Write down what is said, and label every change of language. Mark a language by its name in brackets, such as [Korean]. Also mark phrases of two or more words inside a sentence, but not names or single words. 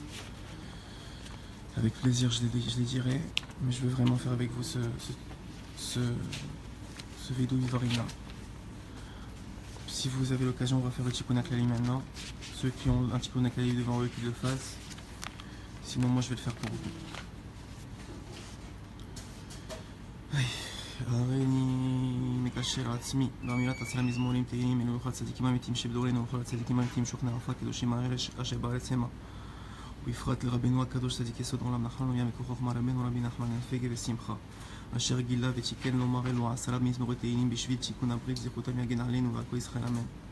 [French] Avec plaisir, je les dirai, mais je veux vraiment faire avec vous ce vidéo Ivarina. Si vous avez l'occasion, on va faire le Tikkun HaKlali maintenant. Ceux qui ont un Tikkun HaKlali devant eux, qu'ils le fassent. Sinon, moi, je vais le faire pour vous. [Hebrew] הריני מקשר עצמי באמירת עשרה מזמורים תהילים אלו לכל הצדיקים האמיתיים שבדורנו ולכל הצדיקים האמיתיים שוכני ערפה קדושים הארץ אשר בארץ המה ובפרט לרבנו הקדוש צדיק יסוד עולם נחלנו יה מכוח חוכמה רבנו רבי נחמן פגה ושמחה אשר גילה ותיקן לומר אלו עשרה מזמורי תהילים בשביל תיקון הברית זכותם יגן עלינו ועל כל ישראל אמן.